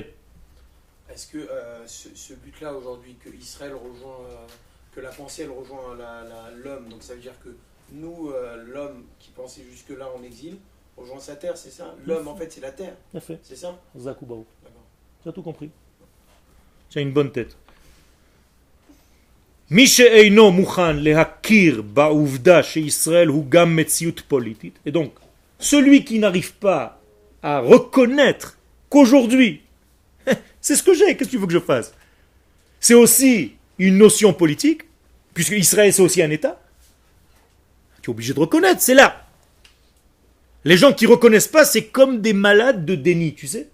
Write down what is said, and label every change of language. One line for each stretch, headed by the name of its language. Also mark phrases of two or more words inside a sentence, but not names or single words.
French: Est-ce que ce but-là aujourd'hui, que Israël rejoint, que la pensée elle rejoint l'homme, donc ça veut dire que nous, l'homme qui pensait jusque-là en exil, rejoint sa terre, c'est ça? L'homme en fait c'est la terre, Bien fait. c'est ça? Zakoubaou. D'accord. Tu as tout compris. Tu as une bonne tête.
Hebrew: מי שאינו מוכן להכיר בעובדה שישראל הוא גם מציאות פוליטית,
French: et donc celui qui n'arrive pas à reconnaître qu'aujourd'hui, c'est ce que j'ai, qu'est-ce que tu veux que je fasse? C'est aussi une notion politique, puisque Israël c'est aussi un État. Tu es obligé de reconnaître, c'est là. Les gens qui ne reconnaissent pas, c'est comme des malades de déni, tu sais.